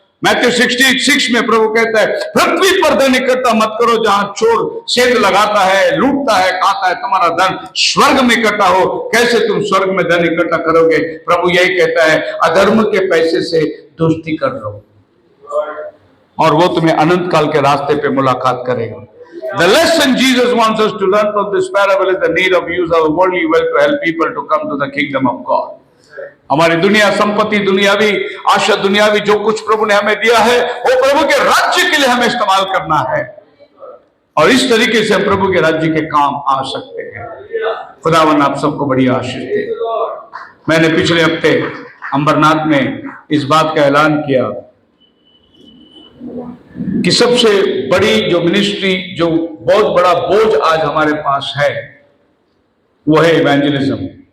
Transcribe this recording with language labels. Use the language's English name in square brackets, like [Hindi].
[Hindi] Matthew 66 में प्रभु कहता है, पृथ्वी पर धन इकट्ठा मत करो जहां चोर सेंध लगाता है, लूटता है, खाता है। तुम्हारा धन स्वर्ग में इकट्ठा हो। कैसे तुम स्वर्ग में धन इकट्ठा करोगे? प्रभु यही कहता है, अधर्म के पैसे से दोस्ती कर लो और वो तुम्हें अनंत काल के रास्ते पे मुलाकात करेगा। [English] The lesson Jesus wants us to learn from this parable is the need of use our worldly wealth to help people to come to the kingdom of God. [Hindi] हमारी दुनिया, संपत्ति, दुनियावी आशा, दुनियावी जो कुछ प्रभु ने हमें दिया है, वो प्रभु के राज्य के लिए हमें इस्तेमाल करना है और इस तरीके से हम प्रभु के राज्य के काम आ सकते हैं। खुदावन आप सबको बड़ी आशीष दे। मैंने पिछले हफ्ते अंबरनाथ में इस बात का ऐलान किया कि सबसे बड़ी जो मिनिस्ट्री, जो बहुत बड़ा बोझ आज हमारे पास है, वो है इवेंजलिज्म।